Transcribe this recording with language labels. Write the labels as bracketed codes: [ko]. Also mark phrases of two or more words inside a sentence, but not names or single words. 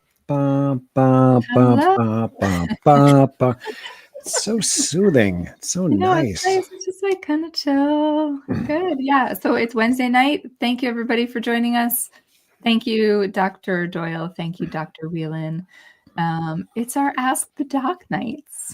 [en] ba, ba, ba, Hello. ba, ba, ba, ba. It's so soothing. It's so nice. It's nice. It's just like kind of chill. Good. Yeah. So it's Wednesday night. Thank you, everybody, for joining us. Thank you, Dr. Doyle. Thank you, Dr. Whelan. It's our Ask the Doc nights.